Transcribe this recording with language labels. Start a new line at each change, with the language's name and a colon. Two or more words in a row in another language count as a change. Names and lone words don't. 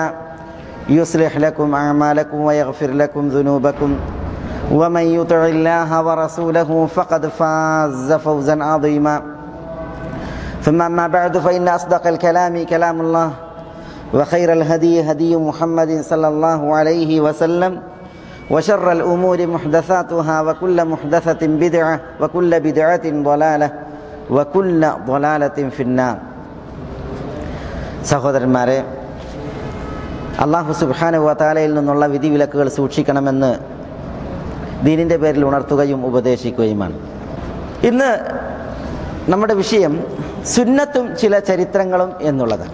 Arabic: يصلح لكم أعمالكم ويغفر لكم ذنوبكم ومن يطع الله ورسوله فقد فاز فوزا عظيما ثم أما بعد فإن أصدق الكلام كلام الله وخير الهدي هدي محمد صلى الله عليه وسلم وشر الأمور محدثاتها وكل محدثة بدعة وكل بدعة ضلالة وكل ضلالة في النار.
Malayalam: സഹോദരന്മാരെ, അല്ലാഹു
Arabic: سبحانه وتعالى
Malayalam: നിന്നുള്ള വിധിവിലക്കുകൾ സൂക്ഷിക്കണമെന്ന് ദീനിൻ്റെ പേരിൽ ഉണർത്തുകയും ഉപദേശിക്കുകയുമാണ്. ഇന്ന് നമ്മുടെ വിഷയം സുന്നത്തും ചില ചരിത്രങ്ങളും എന്നുള്ളതാണ്.